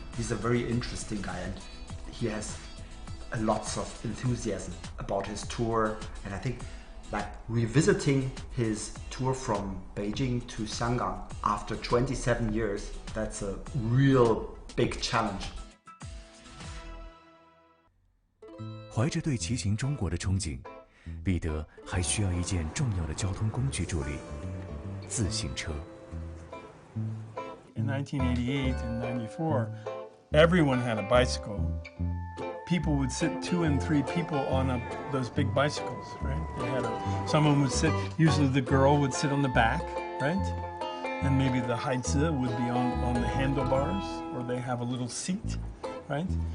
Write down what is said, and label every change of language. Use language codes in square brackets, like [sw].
[en] He's a very interesting guy, and he has lots of enthusiasm about his tour. And I think like revisiting his tour from Beijing to Shanghai after 27 years, that's a real big challenge. [zh] 怀着对骑行中国的憧憬，彼得还需要一件重要的交通工具助力——自行车。 [en] In 1988 and 94, everyone had a bicycle. People would sit 2 and 3 people on those big bicycles, right? They had someone would sit. Usually, the girl would sit on the back, right? And maybe the haizi would be on the handlebars, or they have a little seat, right?